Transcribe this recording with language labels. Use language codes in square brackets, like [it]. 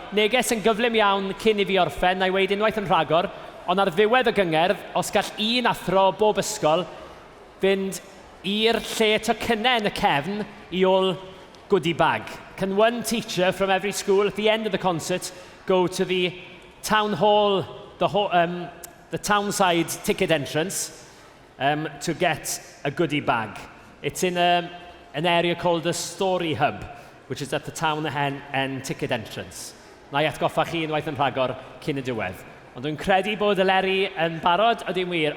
[cy] Neges yn gyflym iawn cyn I fi orffen, na I weid unwaith yn rhagor, ond ar ddiwedd y gyngerdd, os gall un athro bob ysgol fynd i'r lle tocynnau yn y cefn I ôl goodie bag. [en] Can one teacher from every school at the end of the concert go to the town hall, the townside ticket entrance to get a goodie bag? It's in an area called the Story Hub, which is at the town end ticket entrance. [cy] Na I atgoffa chi unwaith yn rhagor cyn y diwedd. Ond dwi'n credu bod Eleri yn barod, ydy'n wir.